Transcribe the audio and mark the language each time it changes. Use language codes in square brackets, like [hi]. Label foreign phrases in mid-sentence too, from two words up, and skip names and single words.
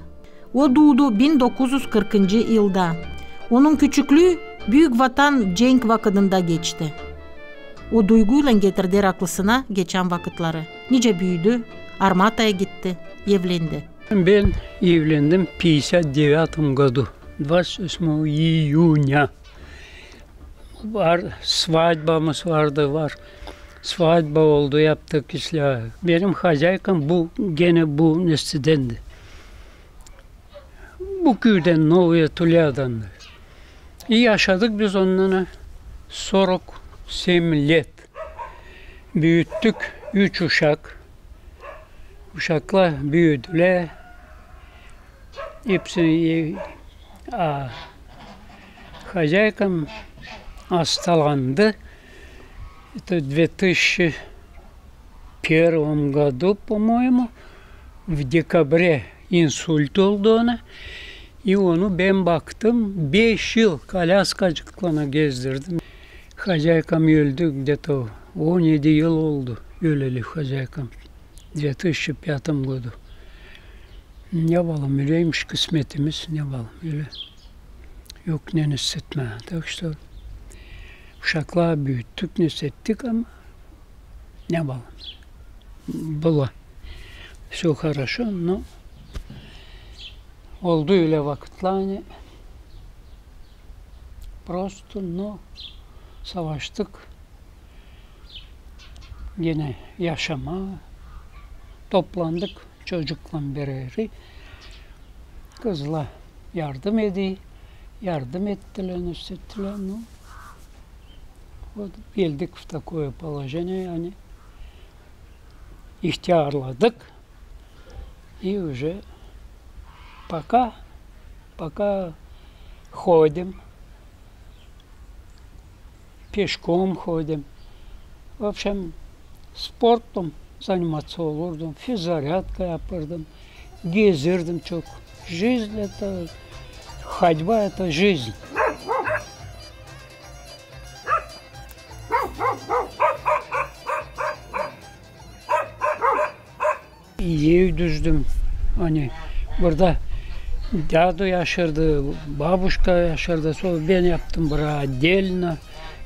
[gag] O doğdu 1940. yılda. Onun küçüklüğü Büyük Vatan Cenk vakıdında geçti. O duyguyla getirdi aklısına geçen vakitleri. Nice büyüdü, Armata'ya gitti, evlendi. Ben evlendim [ru] 59 году, 28 июня. [gag] Var, свадьбамız vardı, var. Свадьба oldu, yaptık işte. Benim hacaykem bu, gene bu neslidendi. Bu köyden, Novaya Tulya'dan. İyi yaşadık biz onunla 47 let. Büyüttük 3 uşak. Uşaklar büyüdüler. Hepsini hacaykem hastalandı. [ru] Это в 2001 году, по-моему, в декабре инсульт [gag] oldu ona. Onu ben baktım, 5 yıl kaляскачıkla gezdirdim. Хозяйкам öldü, где-то 17 yıl oldu öleli хозяйкам. [ru] В 2005 году. [gag] Ne yapalım, öyleymiş kısmetimiz, ne yapalım öyle. Yok ne hissetme. [ru] Так что [gag] uşaklar büyüttük, hissettik ama ne yapalım. [ru] Было. Все хорошо, но [gag] oldu öyle vakitler hani [ru] просто, но savaştık. [gag] Yine yaşama toplandık çocukla beraber. Kızla yardım ediyor. Yardım ettiler, hissettiler. No. Вот geldik [ru] в такое положение, [gag] yani ihtiyarladık. [ru] И уже пока ходим, пешком ходим. В общем, [gag] sportla заниматься olurdum, физзарядка yapardım, gezirdim çok. [ru] Жизнь это, ходьба это жизнь. [gag] Ev düzdüm. Hani burada dadu yaşardı, babuşka yaşardı. Sonra ben yaptım buraya отдельно.